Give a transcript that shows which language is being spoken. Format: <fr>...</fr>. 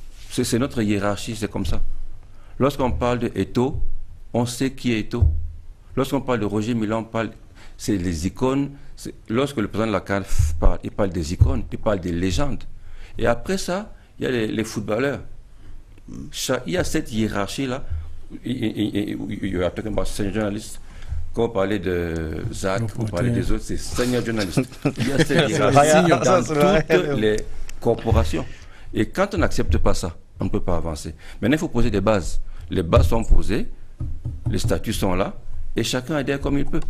<fr>C'est notre hiérarchie, c'est comme ça. Lorsqu'on parle de Eto'o, on sait qui est Eto'o. Lorsqu'on parle de Roger Mila, c'est les icônes. Lorsque le président de la CAF parle, il parle des icônes, il parle des légendes. Et après ça, il y a les footballeurs. Il y a cette hiérarchie-là.</fr> <en>You are talking about senior journalists.</en> <fr>Quand on parlait de Zach, on parlait des autres, c'est senior journalist. Il y a cette hiérarchie dans toutes les corporations. Et quand on n'accepte pas ça, on ne peut pas avancer. Maintenant, il faut poser des bases. Les bases sont posées, les statuts sont là, et chacun adhère comme il peut.</fr>